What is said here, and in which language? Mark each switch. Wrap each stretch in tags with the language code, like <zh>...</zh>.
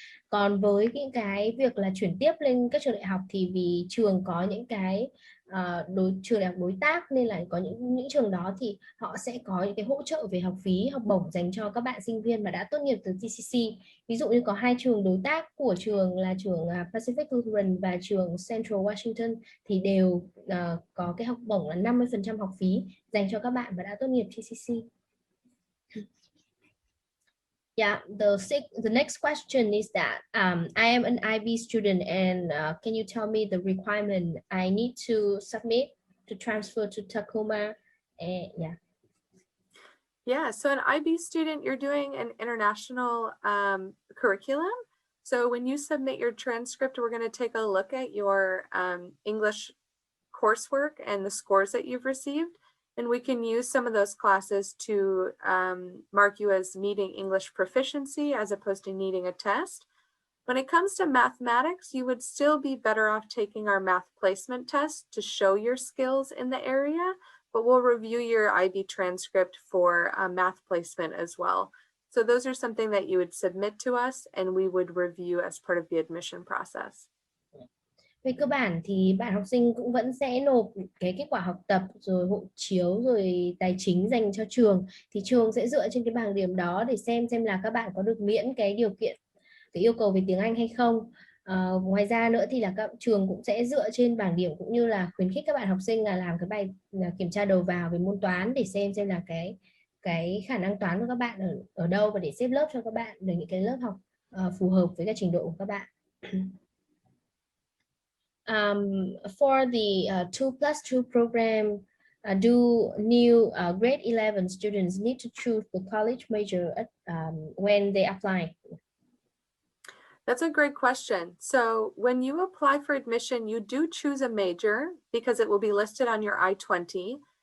<vi>Còn với những cái việc là chuyển tiếp lên các trường đại học thì vì trường có những cái trường đại học đối tác nên là có những trường đó thì họ sẽ có những cái hỗ trợ về học phí, học bổng dành cho các bạn sinh viên mà đã tốt nghiệp từ TCC. Ví dụ như có 2 trường đối tác của trường là trường Pacific Lutheran và trường Central Washington thì đều có cái học bổng là 50% học phí dành cho các bạn mà đã tốt nghiệp TCC.</vi> <en>Yeah, the next question is that I am an IB student and can you tell me the requirement I need to submit to transfer to Tacoma? Yeah. Yeah, so an IB student, you're doing an international curriculum. So when you submit your transcript, we're going to take a look at your English coursework and the scores that you've received. And we can use some of those classes to mark you as meeting English proficiency as opposed to needing a test. When it comes to mathematics, you would still be better off taking our math placement test to show your skills in the area, but we'll review your IB transcript for math placement as well. So those are something that you would submit to us and we would review as part of the admission process.</en> <vi>Về cơ bản thì bạn học sinh cũng vẫn sẽ nộp cái kết quả học tập rồi hộ chiếu rồi tài chính dành cho trường, thì trường sẽ dựa trên cái bảng điểm đó để xem là các bạn có được miễn cái điều kiện, cái yêu cầu về tiếng Anh hay không. Ngoài ra nữa thì là các trường cũng sẽ dựa trên bảng điểm cũng như là khuyến khích các bạn học sinh là làm cái bài kiểm tra đầu vào về môn toán để xem là cái khả năng toán của các bạn ở đâu và để xếp lớp cho các bạn được những cái lớp học phù hợp với các trình độ của các bạn.</vi> <en>For the 2+2 program, do new grade 11 students need to choose the college major when they apply? That's a great question. So when you apply for admission, you do choose a major because it will be listed on your I-20.</en>